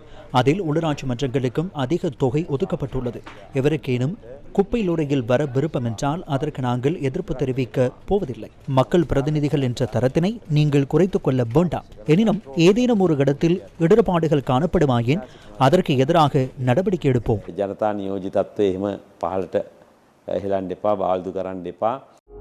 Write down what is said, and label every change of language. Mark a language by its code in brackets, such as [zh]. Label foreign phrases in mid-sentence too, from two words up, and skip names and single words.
[ta] அதில் உள்ளூராட்சி மன்றங்களுக்கும் அதிக தொகை ஒதுக்கப்பட்டுள்ளது. எவருக்கேனும் குப்பை லோரியில் வர விருப்பம் என்றால் அதற்கு நாங்கள் எதிர்ப்பு தெரிவிக்க போவதில்லை. மக்கள் பிரதிநிதிகள் என்ற தரத்தினை நீங்கள் குறைத்துக் கொள்ள வேண்டாம். எனினும் ஏதேனும் ஒரு இடத்தில் இடர்பாடுகள் காணப்படுமாயின் அதற்கு எதிராக நடவடிக்கை எடுப்போம். [si] ජනතා නියෝජිතත්වය එහෙම පහළට හෙලන්න එපා, බාල්දු කරන්න එපා.